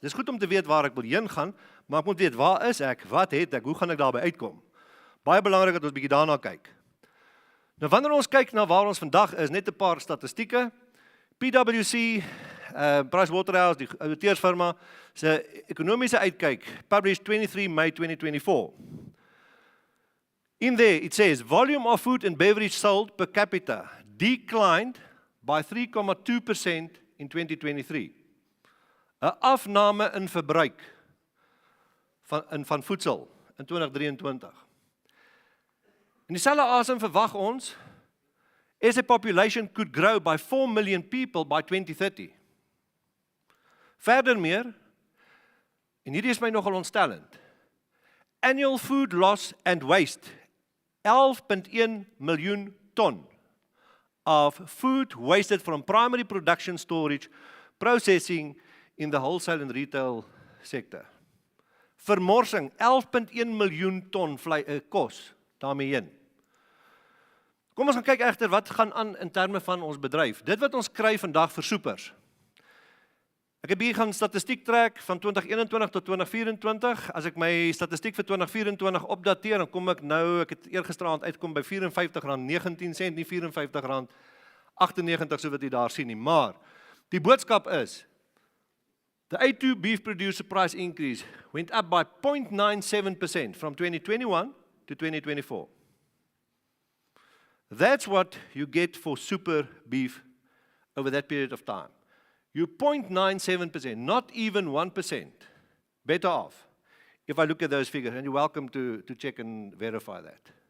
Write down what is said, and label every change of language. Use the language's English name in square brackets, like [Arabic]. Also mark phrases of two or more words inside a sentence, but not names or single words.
[Afrikaans] Dis goed om te weet waar ek wil heen gaan, maar ek moet weet, waar is ek, wat het ek, hoe gaan ek daarby uitkom? Baie belangrik dat ons bietjie daarna kyk. Nou wanneer ons kyk na waar ons vandag is, net 'n paar statistieke. PwC, Pricewaterhouse, die auditeursfirma, se ekonomiese uitkyk, [English] published 23 May 2024. In there it says, volume of food and beverage sold per capita declined by 3.2% in 2023. [Afrikaans] 'n Afname in verbruik van voedsel in 2023. In dieselfde asem verwag ons [English] as a population could grow by 4 million people by 2030. [Afrikaans] Verdermeer, en hierdie is my nogal ontstellend, [English] annual food loss and waste, 11.1 [Afrikaans] miljoen ton [English] of food wasted from primary production, storage, processing in the wholesale and retail sector. [Afrikaans] Vermorsing, 11.1 miljoen ton kos daarmee heen. Kom ons gaan kyk egter wat gaan aan in terme van ons bedryf. Dit wat ons kry vandag vir soepers. Ek heb hier gaan statistiek trek van 2021 tot 2024. As ek my statistiek vir 2024 opdateer, dan kom ek nou, ek het eergisteraand uitkom by R54.19, nie R54.98 so wat jy daar sien nie. Maar die boodskap is, [English] the A2 beef producer price increase went up by 0.97% from 2021 to 2024. That's what you get for super beef over that period of time. You're 0.97%, not even 1% better off if I look at those figures, and you're welcome to check and verify that.